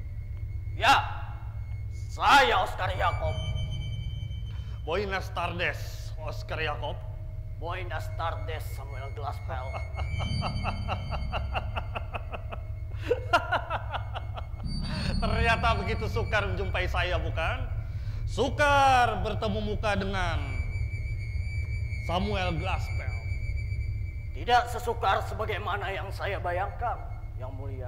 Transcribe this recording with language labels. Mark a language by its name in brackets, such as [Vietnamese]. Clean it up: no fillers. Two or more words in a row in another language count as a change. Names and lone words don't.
[Malay] Ya, saya Oscar Yakob. [Spanish] Buenas tardes, Oscar Yakob. Buenas tardes, Samuel Glaspell. [Malay] Ternyata begitu sukar menjumpai saya, bukan? Sukar bertemu muka dengan Samuel Glaspell. Tidak sesukar sebagaimana yang saya bayangkan, Yang Mulia.